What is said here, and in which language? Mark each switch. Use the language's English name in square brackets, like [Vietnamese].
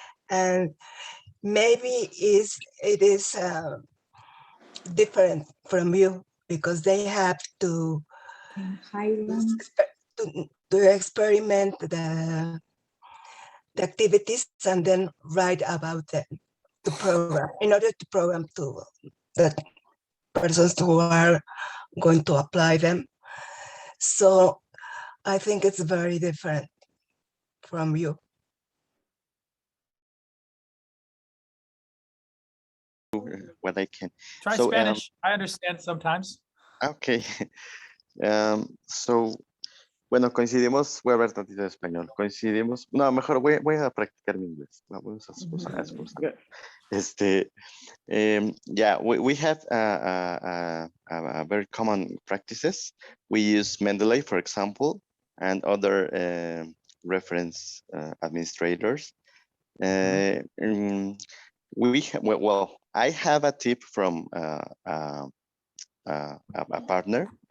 [English] And maybe it is different from you because they have to experiment the activities and then write about them to program, in order to program to the persons who are going to apply them. So I think it's very different from you. what I can. Try Spanish. I understand sometimes. Okay. [Spanish] So, bueno, coincidimos, voy a ver tantito de español. Coincidimos, no, mejor voy a practicar mi inglés. Vamos a esforzar. [English] Yeah, we have a very common practices. We use Mendeley, for example, and other reference administrators. Well, I have a tip from a partner.